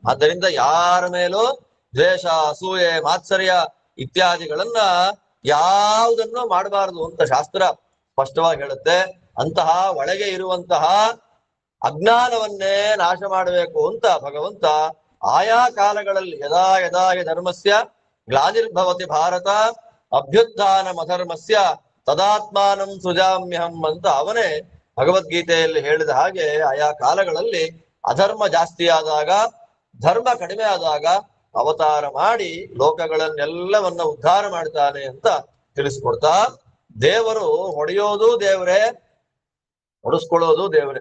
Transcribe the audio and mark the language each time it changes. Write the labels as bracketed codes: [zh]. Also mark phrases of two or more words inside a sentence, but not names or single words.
[kn] ಆದ್ದರಿಂದ ಯಾರ ಮೇಲೂ ದ್ವೇಷ, ಅಸೂಯೆ, ಮಾತ್ಸರ್ಯ ಇತ್ಯಾದಿಗಳನ್ನ ಯಾವುದನ್ನು ಮಾಡಬಾರದು ಅಂತ ಶಾಸ್ತ್ರ ಸ್ಪಷ್ಟವಾಗಿ ಹೇಳುತ್ತೆ. ಅಂತಹ ಒಳಗೆ ಇರುವಂತಹ ಅಜ್ಞಾನವನ್ನೇ ನಾಶ ಮಾಡಬೇಕು ಅಂತ ಭಗವಂತ ಆಯಾ ಕಾಲಗಳಲ್ಲಿ [sa] ಯದಾ ಯದಾ ಹಿ ಧರ್ಮಸ್ಯ ಗ್ಲಾನಿರ್ಭವತಿ ಭಾರತ ಅಭ್ಯುತ್ಥಾನಮಧರ್ಮಸ್ಯ ತದಾತ್ಮಾನಂ ಸೃಜಾಮ್ಯಹಂ [kn] ಅಂತ ಅವನೇ ಭಗವದ್ಗೀತೆಯಲ್ಲಿ ಹೇಳಿದ ಹಾಗೆ ಆಯಾ ಕಾಲಗಳಲ್ಲಿ ಅಧರ್ಮ ಜಾಸ್ತಿ ಆದಾಗ, ಧರ್ಮ ಕಡಿಮೆ ಆದಾಗ ಅವತಾರ ಮಾಡಿ ಲೋಕಗಳನ್ನೆಲ್ಲವನ್ನ ಉದ್ಧಾರ ಮಾಡ್ತಾನೆ ಅಂತ ತಿಳಿಸ್ಕೊಡ್ತಾ, ದೇವರು ಹೊಡೆಯೋದು ದೇವರೇ, ಹೊಡೆಸ್ಕೊಳ್ಳೋದು ದೇವರೇ.